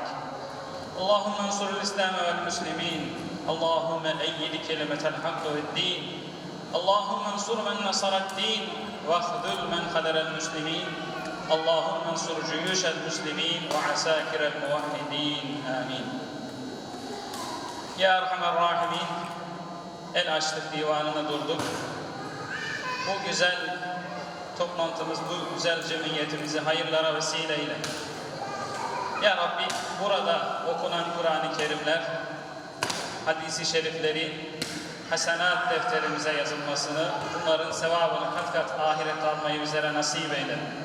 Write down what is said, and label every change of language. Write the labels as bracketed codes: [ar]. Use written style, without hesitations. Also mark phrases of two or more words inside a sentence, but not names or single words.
[ar] اللهم انصر الإسلام والمسلمين، اللهم أيد كلمة الحق والدين، اللهم انصر من نصر الدين واخذل من خذل المسلمين، اللهم انصر جيوش المسلمين وعساكر الموحدين آمين. يا أرحم الراحمين, [tr] El Açlık Divanı'na durduk. Bu güzel toplantımız, bu güzel cemiyetimizi hayırlara vesile eyle. Ya Rabbi, burada okunan Kur'an-ı Kerimler, hadisi şerifleri, hasenat defterimize yazılmasını, bunların sevabını kat kat ahiret almayı bizlere nasip eyle.